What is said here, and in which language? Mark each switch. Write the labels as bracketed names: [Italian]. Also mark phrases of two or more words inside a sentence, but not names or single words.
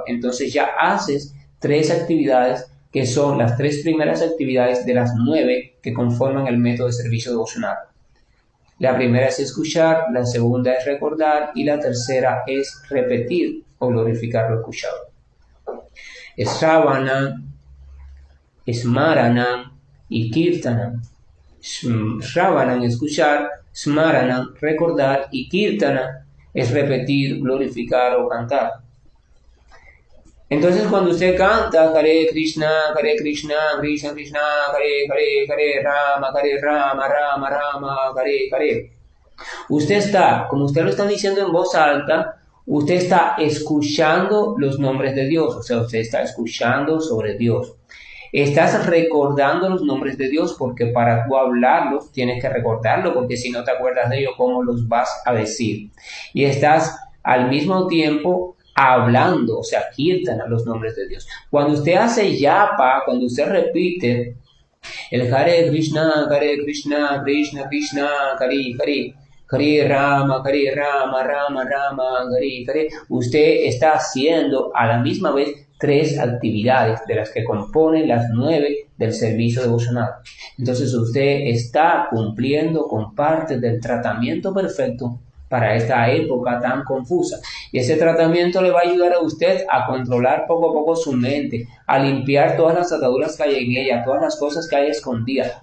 [Spanish] Entonces ya haces 3 actividades que son las 3 primeras actividades de las 9 que conforman el método de servicio devocional. La primera es escuchar, la segunda es recordar y la tercera es repetir o glorificar lo escuchado. Shravana, Smarana y Kirtana. Shravana, escuchar, Smarana, recordar, y Kirtana es repetir, glorificar o cantar. Entonces cuando usted canta [Sanskrit] Hare Krishna, Krishna Krishna, Hare Rama, Rama Rama, Hare. [Spanish] Usted está, como usted lo está diciendo en voz alta, usted está escuchando los nombres de Dios, o sea, usted está escuchando sobre Dios. Estás recordando los nombres de Dios porque para tú hablarlos tienes que recordarlo, porque si no te acuerdas de ellos, ¿cómo los vas a decir? Y estás al mismo tiempo hablando, o sea, kirtana los nombres de Dios. Cuando usted hace yapa, cuando usted repite el [Sanskrit] Hare Krishna, Krishna Krishna, Hare Rama, Rama Rama, Hare, [Spanish] usted está haciendo a la misma vez 3 actividades de las que componen las 9 del servicio devocional. Entonces usted está cumpliendo con parte del tratamiento perfecto para esta época tan confusa. Y ese tratamiento le va a ayudar a usted a controlar poco a poco su mente, a limpiar todas las ataduras que hay en ella, todas las cosas que hay escondidas.